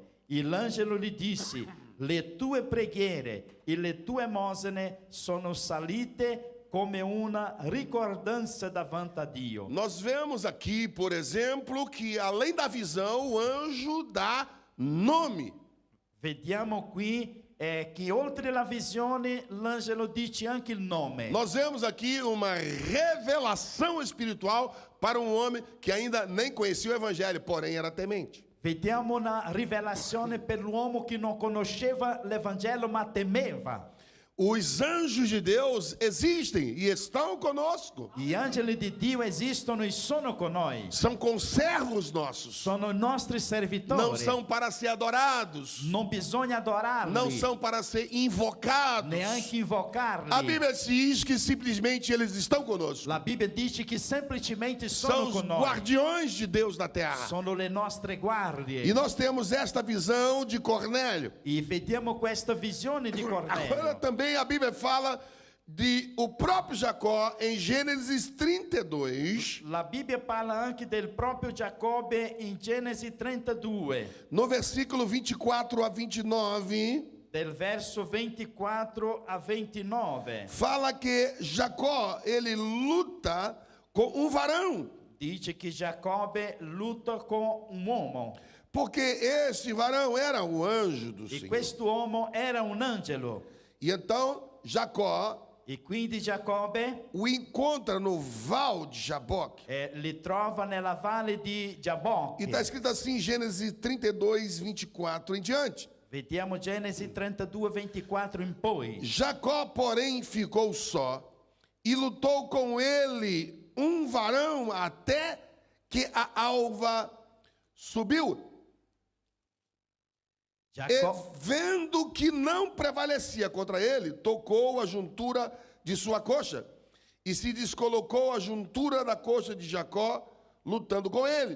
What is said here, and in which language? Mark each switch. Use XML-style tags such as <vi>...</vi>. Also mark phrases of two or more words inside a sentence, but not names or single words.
<it>E l'angelo gli disse: Le tue preghiere e le tue emosine sono salite come una ricordanza davanti a Dio.</it> <pt>Nós vemos aqui, por exemplo, que além da visão, o anjo dá nome.</pt> <it>Vediamo qui che oltre la visione l'angelo dice anche il nome.</it> <pt>Nós vemos aqui uma revelação espiritual para um homem que ainda nem conhecia o evangelho, porém era temente.</pt> <it>Vediamo una rivelazione per l'uomo che non conosceva l'Evangelo ma temeva.</it> <pt>Os anjos de Deus existem e estão conosco.</pt> <it>Gli angeli di Dio esistono e sono con noi.</it> <pt>São conservos nossos.</pt> <it>Sono i nostri servitori.</it> <pt>Não são para ser adorados.</pt> <it>Non bisogna adorarli.</it> <pt>Não são para ser invocados.</pt> <it>Neanche invocarli.</it> <pt>A Bíblia diz que simplesmente eles estão conosco.</pt> <it>La Bibbia dice che semplicemente</it> <pt>São</pt> <it>sono</it> <pt>os</pt> <it>con noi.</it> <pt>guardiões de Deus na terra.</pt> <it>Sono le nostre guardie.</it> <pt>E nós temos esta visão de Cornélio.</pt> <it>E vediamo questa visione di</it> <pt>Agora</pt> <it>Cornelio.</it> <pt>também a Bíblia fala de o próprio Jacó em Gênesis 32,</pt> <it>La Bibbia parla anche del proprio Giacobbe in Genesi 32,</it> <pt>no versículo 24 a 29,</pt> <it>del verso 24 a 29.</it> <pt>fala que Jacó, ele luta com um varão,</pt> <it>Dice che Giacobbe lutta con un uomo</it> <pt>porque esse varão era o anjo do</pt> <it>e</it> <pt>Senhor.</pt> <it>questo uomo era un angelo.</it> <pt>E então Jacó</pt> <it>E quindi Giacobbe</it> <pt>o encontra no val de Jaboque.</pt> <it>li trova nella valle di</it> <pt>E</pt> <it>Giabocchi.</it> <pt>está escrito assim em Gênesis 32, 24 em diante.</pt> <it>Vediamo Genesi 32, 24 in poi.</it> <pt>Jacó, porém, ficou só e lutou com ele um varão até que a alva subiu. E, Giacobbe vendo que não prevalecia contra ele, tocou a juntura de sua coxa e se descolocou a juntura da coxa de Jacó, lutando com ele.</pt>